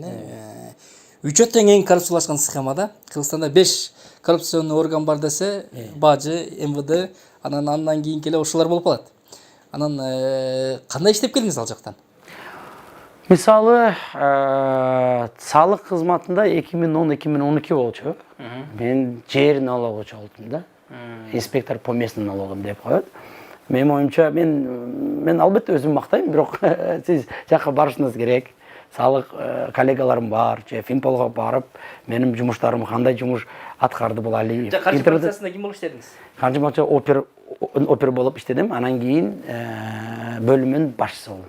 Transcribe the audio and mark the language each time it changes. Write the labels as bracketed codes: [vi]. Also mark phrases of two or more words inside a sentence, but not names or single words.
[ky] Үчөттөн эң коррупциялашкан схемада Кыргызстанда 5 [ru] коррупционный орган [ky] бар десе, бажы, МВД, андан кийин келе ошолор болуп калат. Анан кандай иштеп келдиңиз ал жактан? Мисалы, салык кызматында 2010-2012 болчу. Мен жер налогучу болдум да. [ru] Инспектор по местным налогам [ky] деп коет. Менин оюмча мен албетте өзүм мактайм, бирок сиз жакка барышыңыз керек. Салык коллегаларым бар, же Финполго барып, менин жумуштарым кандай жумуш аткарды болалы. Каржы полициясында ким болуп иштедиңиз? Каржы полиция опер болуп иштедим. Анан кийин бөлүмүнүн башчысы болдум.